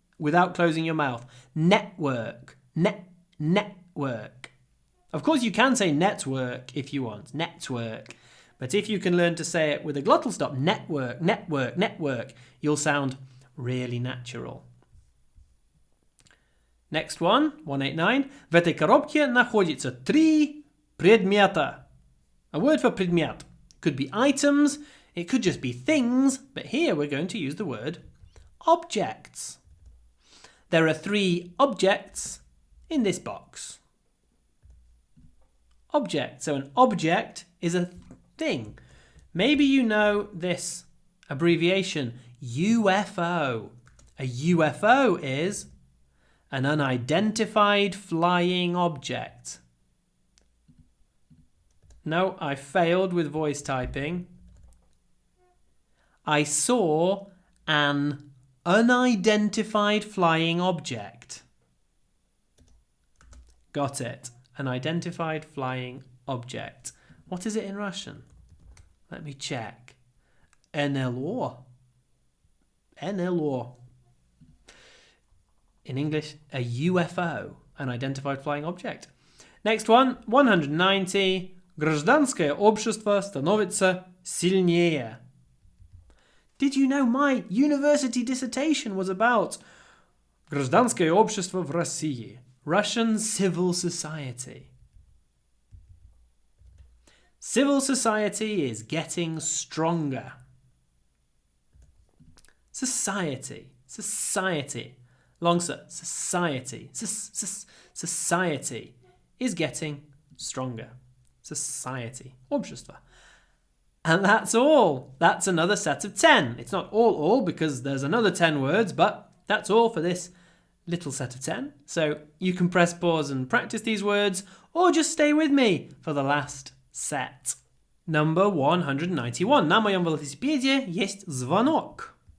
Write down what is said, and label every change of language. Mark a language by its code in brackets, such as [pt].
[en] without closing your mouth. Network. Network. Of course, you can say network if you want. Network. But if you can learn to say it with a glottal stop, network, network, network, you'll sound really natural. Next one, 189. [ru] В этой коробке находится 3 предмета. [en] A word for предмет could be items, it could just be things, but here we're going to use the word objects. There are 3 objects in this box. Object. So an object is a thing. Maybe you know this abbreviation, UFO. A UFO is an unidentified flying object. No, I failed with voice typing. I saw an unidentified flying object. Got it. An identified flying object. What is it in Russian? Let me check. NLO. NLO. In English, a UFO, an identified flying object. Next one, 190. [ru] Гражданское общество становится сильнее. [en] Did you know my university dissertation was about [ru] гражданское общество в России? [en] Russian civil society. Civil society is getting stronger. Society. Society. Long sir. Society. Society is getting stronger. Society. Общество. And that's all. That's another set of 10. It's not all because there's another 10 words, but that's all for this little set of 10. So you can press pause and practice these words, or just stay with me for the last set. Number 191. [ru] На моем велосипеде есть звонок.